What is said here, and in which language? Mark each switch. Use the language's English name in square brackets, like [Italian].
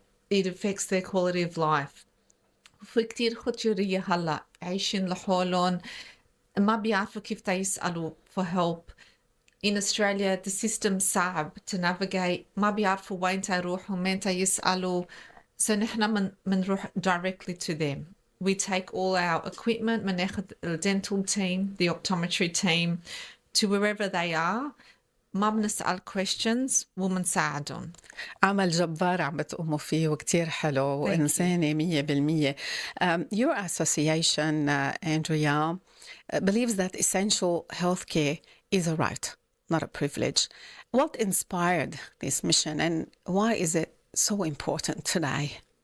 [English] It affects their quality of life. [Arabic] في كتير خطيرية هلا عايشين لحالهم، ما بيعرفوا كيف يسألوا [English] for help. In Australia the system [Arabic] صعب [English] to navigate، [Arabic] ما بيعرفوا وين يروحوا مين يسألوا. [English] So [Arabic] نحنا منروح [English] directly to them. We take all our equipment، [Arabic] مناخذ [English] the dental team, the optometry team to wherever they are. [Arabic] ما بنسأل [English] questions [Arabic] ومنساعدهم. عمل جبار عم بتقوموا فيه وكتير حلو وإنساني 100%. [English] Your association, Andrea, believes that essential healthcare is a right not a privilege. What inspired this mission and why is it so important today?